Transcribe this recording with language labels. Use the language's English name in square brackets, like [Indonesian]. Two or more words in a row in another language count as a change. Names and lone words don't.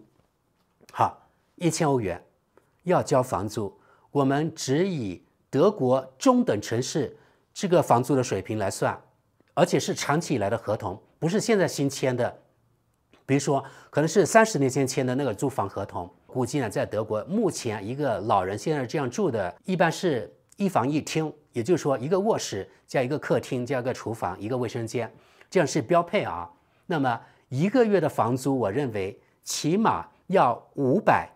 [Chinese] 好，1000歐元要交房租。我們只以德國中等城市這個房租的水平來算，而且是長期以來的合同，不是現在新簽的。比如說，可能是30年前簽的那個租房合同，估計呢，在德國目前一個老人現在這樣住的，一般是1房1廳，也就是說一個臥室加一個客廳加一個廚房一個衛生間，這樣是標配啊。那麼一個月的房租，我認為起碼要500。